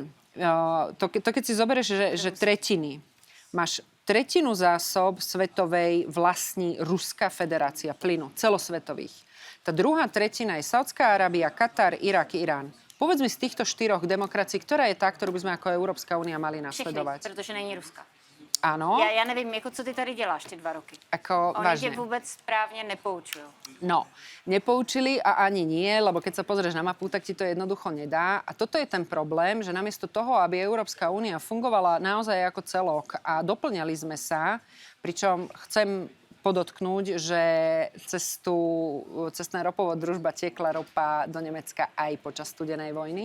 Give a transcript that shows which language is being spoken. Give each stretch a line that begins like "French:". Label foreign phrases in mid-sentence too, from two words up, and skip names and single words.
Slovak: To keď si zoberieš, že tretiny, máš tretinu zásob svetovej vlastní Ruská federácia plynu, celosvetových. Tá druhá tretina je Saudská Arábia, Katar, Irak, Irán. Povedz mi z týchto 4 demokracií, ktorá je tá, ktorú by sme ako Európska únia mali nasledovať?
Czech: Všechny, protože není Ruska.
Slovak: Áno,
Czech: Já nevím, jako co ty tady děláš ty 2 roky.
Slovak: ako
Czech: Oni
Slovak: vážne.
Czech: tě vůbec správně nepoučují.
Slovak: No, nepoučili a ani nie, lebo keď sa pozrieš na mapu, tak ti to jednoducho nedá. A toto je ten problém, že namiesto toho, aby Európska únia fungovala naozaj ako celok a doplňali sme sa, pričom chcem podotknúť, že cestná ropovod Družba tekla ropa do Nemecka aj počas studenej vojny.